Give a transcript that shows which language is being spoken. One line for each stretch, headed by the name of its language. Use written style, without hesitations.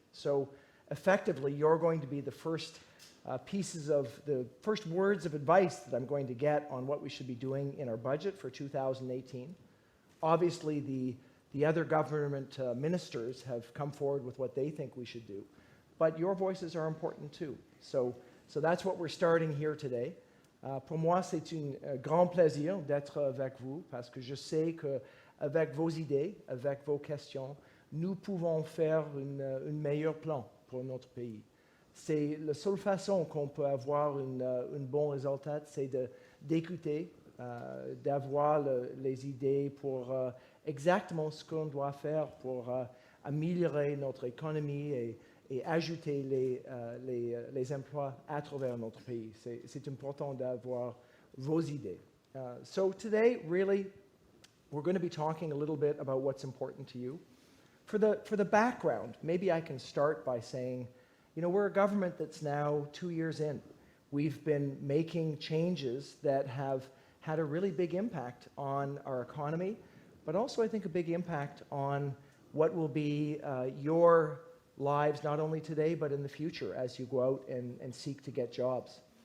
English: So effectively, you're going to be the first the first words of advice that I'm going to get on what we should be doing in our budget for 2018. Obviously, the other government ministers have come forward with what they think we should do, but your voices are important too. So that's what we're starting here today.
French: Pour moi, c'est un grand plaisir d'être avec vous parce que je sais qu'avec vos idées, avec vos questions, nous pouvons faire un meilleur plan pour notre pays. C'est la seule façon qu'on peut avoir un bon résultat, c'est d'écouter, d'avoir les idées pour exactement ce qu'on doit faire pour améliorer notre économie et ajouter les emplois à travers notre pays. C'est important d'avoir vos idées.
English: So today, really, we're going to be talking a little bit about what's important to you. For the background, maybe I can start by saying, we're a government that's now 2 years in. We've been making changes that have had a really big impact on our economy, but also I think a big impact on what will be your lives, not only today, but in the future as you go out and seek to get jobs.